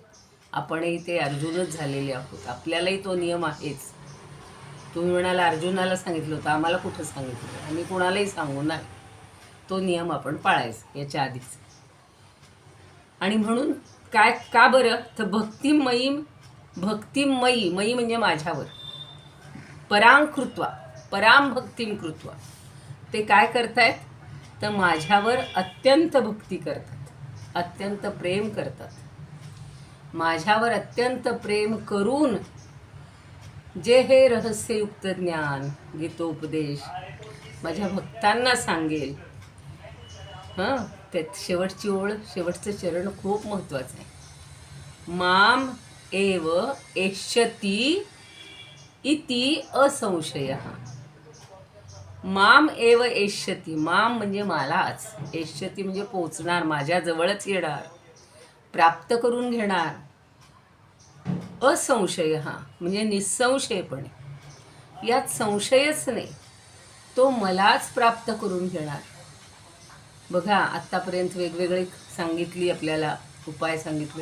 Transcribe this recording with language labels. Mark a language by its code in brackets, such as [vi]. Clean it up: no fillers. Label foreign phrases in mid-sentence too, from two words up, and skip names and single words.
[mr] आपणही ते अर्जुनच झालेले आहोत, आपल्यालाही तो नियम आहेच. तुम्ही म्हणाला अर्जुनाला सांगितलं होतं, आम्हाला कुठं सांगितलं, आम्ही कुणालाही सांगू नाही. तो नियम आपण पाळायचा याच्या आधीच. आणि म्हणून काय, का बरं, तर भक्तिमयी, मयी म्हणजे माझ्यावर, [sa] परां कृत्वा, पराम भक्तिम कृत्वा, [mr] ते काय करतायत, तर माझ्यावर अत्यंत भक्ती करतात, अत्यंत प्रेम करतात. माझ्यावर अत्यंत प्रेम करून जे हे रहस्ययुक्त ज्ञान गीतोपदेश माझ्या भक्तांना सांगेल. त्यात शेवटची ओळ, शेवटचं चरण खूप महत्त्वाचं आहे. [sa] माम एव एष्यति इति असंशयः. माम एव एष्यति, [mr] माम म्हणजे मलाच, एष्यति म्हणजे पोचणार, माझ्याजवळच येणार, प्राप्त करून घेणार. असंशयः म्हणजे निसंशयपणे, यात संशयच नाही, तो मलाच प्राप्त करून घेणार. बघा आत्तापर्यंत वेगवेगळे सांगितली आपल्याला उपाय सांगितले.